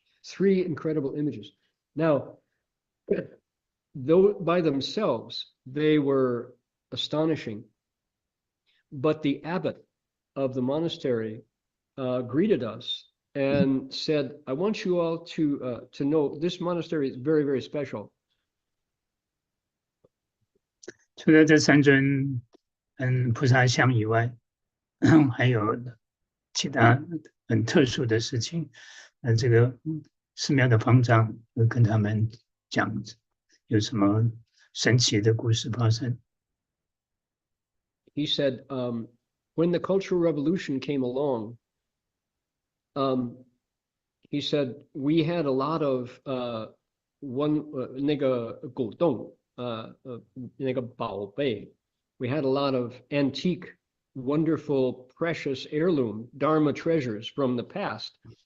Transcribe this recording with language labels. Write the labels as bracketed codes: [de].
[en] 3 incredible images. Now, though by themselves, they were astonishing, but the abbot of the monastery greeted us and said, I want you all to know this monastery is very, very special. [zh] 除了这3尊菩萨像以外，还有其他很特殊的事情。这个寺庙的方丈会跟他们讲有什么神奇的故事发生。 [en] He said, when the Cultural Revolution came along, he said, we had a lot of [zh] 那个古董那个宝贝 [en] we had a lot of antique, wonderful, precious heirloom Dharma treasures from the past.